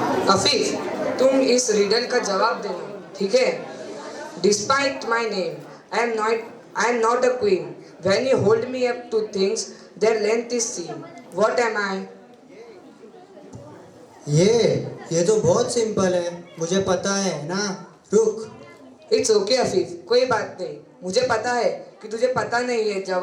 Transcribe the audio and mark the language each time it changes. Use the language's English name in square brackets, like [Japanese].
[Hindi] Afif, तुम इस riddle का जवाब देना, ठीक है? [English] Despite my name, I am not a queen. When you hold me up to things, their length is seen. What am I? [Hindi] ये तो बहुत सिंपल है, मुझे पता है ना। रुक। [English] It's okay [Hindi] अफीफ, कोई बात नहीं। मुझे पता है कि तुझे पता नहीं है।